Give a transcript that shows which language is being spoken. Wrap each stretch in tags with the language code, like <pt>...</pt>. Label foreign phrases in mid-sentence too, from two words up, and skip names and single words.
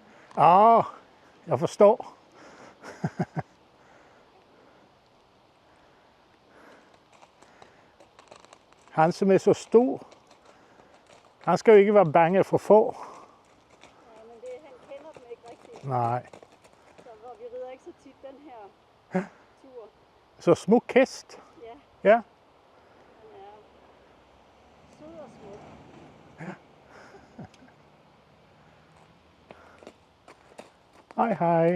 <sv>Ja, jag förstår. Han som är så stor, han ska ju inte vara bange för får.</sv> <da>Nej, men han kender dem ikke rigtigt. Nej. Så vi rider ikke så tit den her tur. Så smuk hest. Ja. Ja. Han er sød og smuk. Hej hej.</da>